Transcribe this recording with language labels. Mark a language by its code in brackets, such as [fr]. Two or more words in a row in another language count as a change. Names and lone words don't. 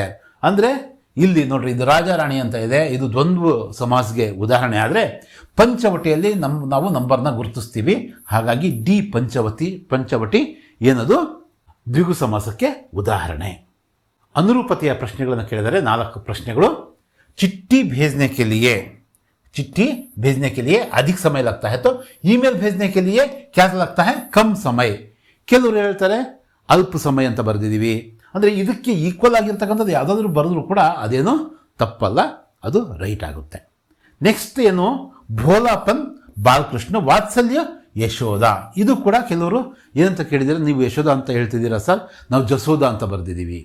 [kn] ಅಂದರೆ ಇಲ್ಲಿ ನೋಡ್ರಿ, ಇದು ರಾಜ ರಾಣಿ ಅಂತ ಇದೆ, ಇದು ದ್ವಂದ್ವ ಸಮಾಸ್ಗೆ ಉದಾಹರಣೆ. ಆದರೆ ಪಂಚವಟಿಯಲ್ಲಿ ನಾವು ನಂಬರ್ನ ಗುರುತಿಸ್ತೀವಿ. ಹಾಗಾಗಿ ಡಿ ಪಂಚವಟಿ ಏನದು ದ್ವಿಗು ಸಮಾಸಕ್ಕೆ ಉದಾಹರಣೆ. ಅನುರೂಪತೆಯ ಪ್ರಶ್ನೆಗಳನ್ನು ಕೇಳಿದರೆ 4 ಪ್ರಶ್ನೆಗಳು. [hi] चिट्ठी भेजने के लिए अधिक समय लगता है, तो ईमेल भेजने के लिए क्या लगता है, कम समय. [kn] ಕೆಲವರು ಹೇಳ್ತಾರೆ ಅಲ್ಪ ಸಮಯ ಅಂತ ಬರೆದಿದ್ದೀವಿ. ಅಂದರೆ ಇದಕ್ಕೆ ಈಕ್ವಲ್ ಆಗಿರ್ತಕ್ಕಂಥದ್ದು ಯಾವುದಾದ್ರೂ ಬರೆದ್ರೂ ಕೂಡ ಅದೇನು ತಪ್ಪಲ್ಲ, ಅದು ರೈಟ್ ಆಗುತ್ತೆ. ನೆಕ್ಸ್ಟ್ ಏನು, ಭೋಲಾಪನ್ ಬಾಲಕೃಷ್ಣ ವಾತ್ಸಲ್ಯ ಯಶೋಧ. ಇದು ಕೂಡ ಕೆಲವರು ಏನಂತ ಕೇಳಿದರೆ, ನೀವು ಯಶೋಧ ಅಂತ ಹೇಳ್ತಿದ್ದೀರಾ ಸರ್, ನಾವು ಜಸೋಧ ಅಂತ ಬರೆದಿದ್ದೀವಿ.